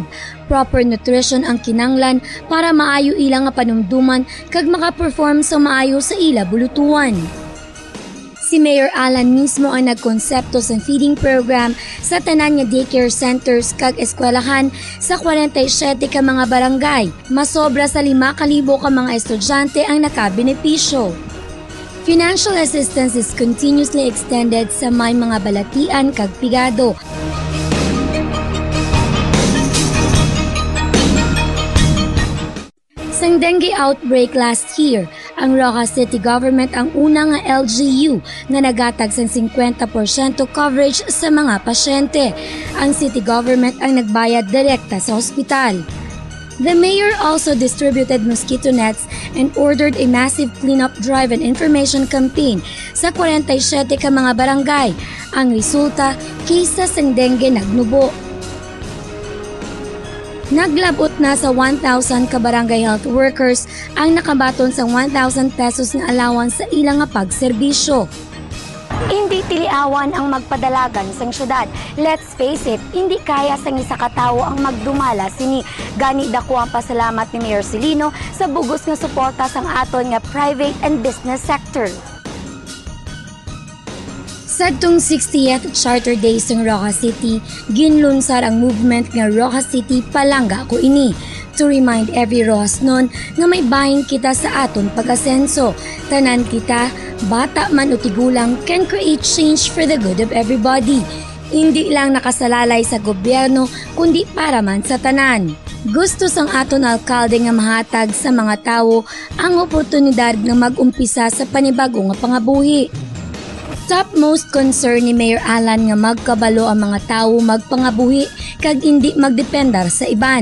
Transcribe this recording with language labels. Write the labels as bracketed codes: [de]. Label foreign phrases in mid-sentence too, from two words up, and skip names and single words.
[en] Proper nutrition [hil] ang kinanglan para maayo ilang nga panumduman kag maka-perform sa maayo sa ila bulutuan. Si Mayor Alan mismo ang nagkonsepto sa [en] feeding program [hil] sa tanan nga [en] daycare centers [hil] kag eskwelahan sa 47 ka mga barangay. Masobra sa 5,000 ka mga estudyante ang nakabenepisyo. [en] Financial assistance is continuously extended [hil] sa may mga balatian kag pigado. Sang [en] dengue outbreak last year, [hil] ang Roxas City Government ang una nga LGU nga nagatag sa 50% coverage sa mga pasyente. Ang City Government ang nagbayad direkta sa ospital. [en] The mayor also distributed mosquito nets and ordered a massive cleanup drive and information campaign [hil] sa 47 ka mga barangay. Ang resulta, cases ng dengue nagnubo. Naglabot na sa 1,000 ka barangay [en] health workers [hil] ang nakabaton sa 1,000 pesos na allowance sa ilang nga pagserbisyo. Hindi tiliawan ang magpadalagan sang syudad. [en] Let's face it, [hil] hindi kaya sang isa ka tawo ang magdumala sini. Gani dako ang pasalamat ni Mayor Silino sa bugos nga suporta sang aton nga [en] private and business sector. [hil] Sadtong 60th Charter Days ng Roca City, ginlunsar ang movement nga Roca City Palangga Ko Ini [en] to remind every Rocasnon [hil] nga may bahin kita sa aton pag-asenso. Tanan kita, bata man o tigulang, [en] can create change for the good of everybody. [hil] Hindi lang nakasalalay sa gobyerno, kundi para man sa tanan. Gusto sang aton alkalde nga mahatag sa mga tawo ang oportunidad nga mag-umpisa sa panibago nga pangabuhi. [en] Topmost concern [hil] ni Mayor Alan nga magkabalo ang mga tawo magpangabuhi kag hindi magdependar sa iban.